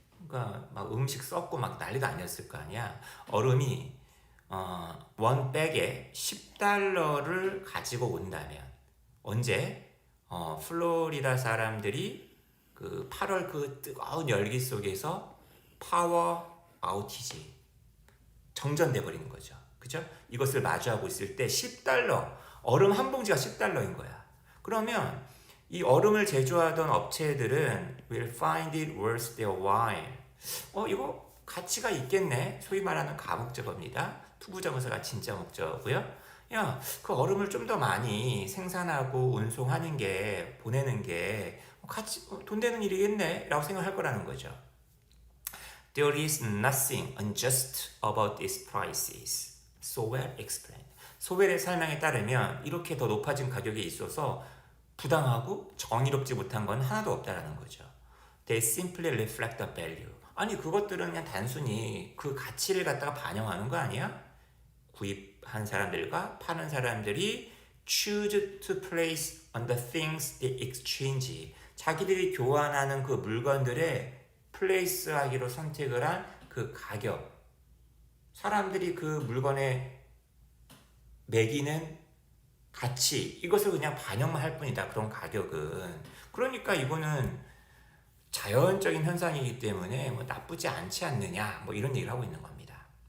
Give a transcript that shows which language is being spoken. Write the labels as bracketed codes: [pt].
[ko] 그러니까 막 음식 썩고 막 난리도 아니었을 거 아니야. 얼음이 원 백에 $10를 가지고 온다면 언제 플로리다 사람들이 그 8월 그 뜨거운 열기 속에서 파워 아우티지 정전돼 버리는 거죠. 그죠? 이것을 마주하고 있을 때 $10 얼음 한 봉지가 $10인 거야. 그러면 이 얼음을 제조하던 업체들은 [en] will find it worth their while. [ko] 이거 가치가 있겠네. 소위 말하는 가목적어입니다. 투부정사가 진짜 목적어고요. 야, 그 얼음을 좀 더 많이 생산하고 운송하는 게 보내는 게 같이 돈 되는 일이겠네 라고 생각할 거라는 거죠. [en] There is nothing unjust about these prices. Sowell explained. [ko] 소웰의 설명에 따르면 이렇게 더 높아진 가격에 있어서 부당하고 정의롭지 못한 건 하나도 없다라는 거죠. [en] They simply reflect the value. [ko] 아니 그것들은 그냥 단순히 그 가치를 갖다가 반영하는 거 아니야? 구입한 사람들과 파는 사람들이 [en] choose to place on the things they exchange. [ko] 자기들이 교환하는 그 물건들의 플레이스하기로 선택을 한 그 가격, 사람들이 그 물건에 매기는 가치, 이것을 그냥 반영만 할 뿐이다. 그런 가격은. 그러니까 이거는 자연적인 현상이기 때문에 뭐 나쁘지 않지 않느냐, 뭐 이런 얘기를 하고 있는 겁니다.